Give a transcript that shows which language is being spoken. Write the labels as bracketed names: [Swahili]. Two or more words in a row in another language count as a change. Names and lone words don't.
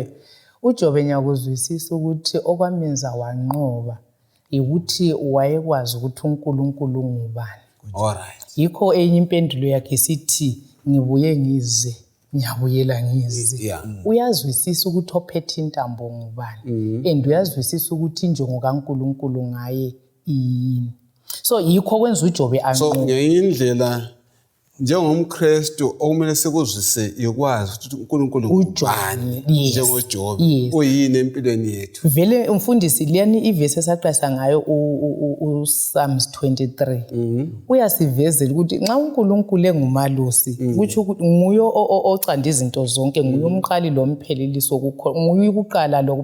[North Ndebele] uJobe nyakuzwisisa ukuthi okwamenza wanqoba ukuthi wayekwazi ukuthi uNkulunkulu ngubani. Yikho enye impendulo yakhe sithi ngibuye ngize ngiyabuyela ngize. Uyazwisisa ukuthi ophethe intambo ngubani and uyazwisisa ukuthi injongo kaNkulunkulu ngaye yini. So yikho kwenza uJobe anqoba. So ngeyindlela njengomKristu okumele sikuzwise ikwazi ukuthi uNkulunkulu ubani njengoJobe uyini empilweni yethu. Vele umfundisi liyani ivesi esaqasa ngayo uPsalms 23 uyasivezela ukuthi nxa uNkulunkulu engumalusi kuthi ukuthi nguye ocanda izinto zonke nguye umqali lomphelelisi okukhona nguye ukuqala lokho.